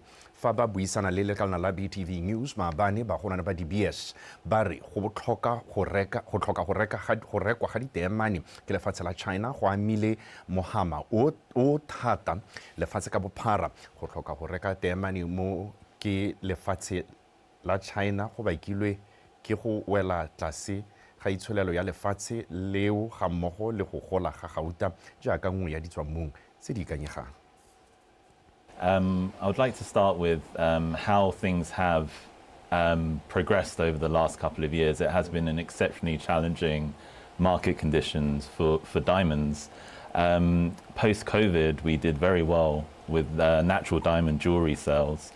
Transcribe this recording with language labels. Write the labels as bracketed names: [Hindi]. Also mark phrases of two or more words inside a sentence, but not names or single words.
[Tswana] Fa ba buisana le lekalana la BTV News maabane ba gona ba DBS ba re go tlhoka go rekwa ga ditemane ke lefatshe la China go amile mohama o thata lefatshe ka bophara go tlhoka go reka temane mo ke lefatshe la China go bakilwe ke go wela tlase ga itsholelo ya lefatshe leo ga mmogo le go gola ga gauta jaaka nngwe ya ditswamong tse di ikanyegang. [English] I would like to start with how things have progressed over the last couple of years. It has been an exceptionally challenging market conditions for diamonds. Post-COVID, we did very well with natural diamond jewelry sales.